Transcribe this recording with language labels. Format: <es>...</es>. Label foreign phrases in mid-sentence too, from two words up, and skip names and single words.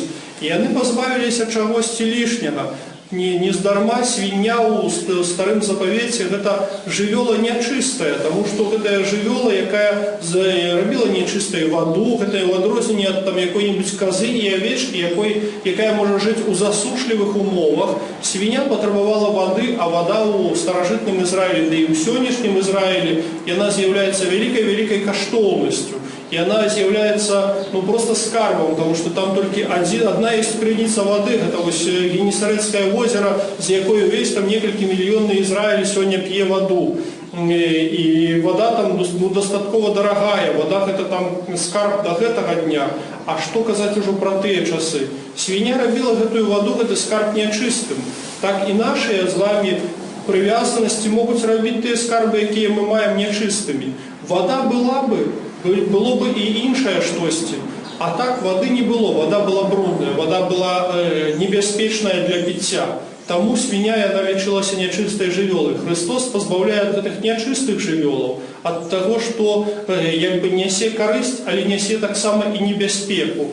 <be>І яны пазбавіліся чагосьці лішняга. Не здарма свіння ў старым запавеце гэта жывёла нячыстая, таму што гэтая жывёла, якая рабіла нечыстай ваду, гэтае ў адрозненне ад якой-небудзь казы і авечкі, якая можа жыць у засушлівых умовах. Свіня патрабавала вады, а вада ў старажытным Ізраілі, да і ў сённяшнім Ізраілі, яна з'яўляецца вялікай каштоўнасцю.</be> <ru>И она является просто скарбом, потому что там только одна есть крыница воды, это вот Генесарецкое озеро, за якой весь там несколько миллионный Израиль сегодня пье воду. И вода там достатково дорогая, вода это там скарб до этого дня. А что казать уже про те часы? Свинья робила эту воду, это скарб нечистым. Так и наши с вами привязанности могут робить те скарбы, какие мы маем нечистыми.</ru> <be>Вода было бы и іншае штосьці.</be> <ru>А так воды не было, вода была брудная, вода была небяспечная для питья.</ru> <be>Таму свиня яна лічылася нячыстай жывёлай. Христос пазбаўляе ад гэтых нячыстых жывёлаў, ад таго, што нясе карысць, але нясе таксама і небяспеку.</be>